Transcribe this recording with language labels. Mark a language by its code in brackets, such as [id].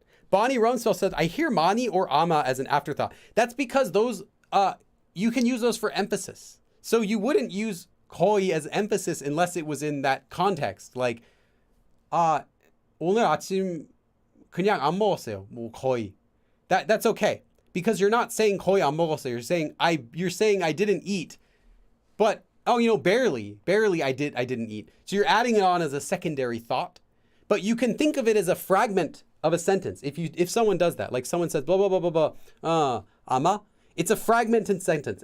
[en] Bonnie Rumsfeld said, I hear mani or ama as an afterthought. That's because those, you can use those for emphasis. So you wouldn't use 거의 as emphasis unless it was in that context. [ko] Like, 오늘 아침 그냥 안 먹었어요. 뭐 거의. [en] That's okay. Because you're not saying [ko] 거의 안 먹었어요. [en] You're saying I didn't eat. But, barely I didn't eat. So you're adding it on as a secondary thought. But you can think of it as a fragment of a sentence. If someone does that, like someone says blah blah blah blah blah, ama, it's a fragmented sentence.